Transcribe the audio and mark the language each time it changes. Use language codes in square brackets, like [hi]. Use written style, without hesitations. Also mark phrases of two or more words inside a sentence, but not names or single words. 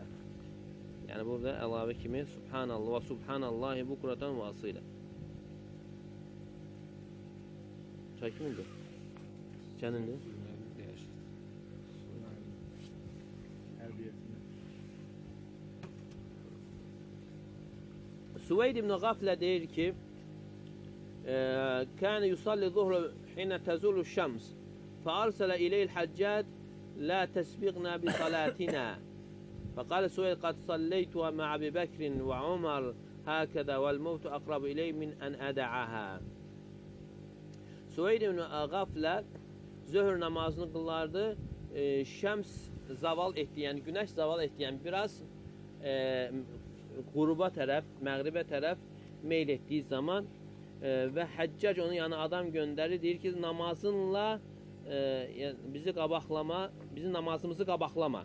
[az] Yəni burada əlavə kimi subhanallah və [ar] سبحان الله بكرة وأصيلا. [az] Çay kimindir? Sənindir? Süveyd ibn Gaflə deyir ki, [ar] كان يصلي الظهر حين تزول الشمس فأرسل إليه الحجاج لا تسبقنا بصلاتنا فقال سويد قد صليتها مع أبي بكر وعمر هكذا والموت أقرب إليه من أن يدعها. [az] Süveyd ibn Gaflə zöhr namazını qılardı, şəms zaval etdi, yəni günəş zaval etdi, yəni biraz quruba tərəf, məğribə tərəf meyl etdiyi zaman və Həccac onun yanına adam göndərir, deyir ki, namazınla bizi qabaqlama, bizim namazımızı qabaqlama.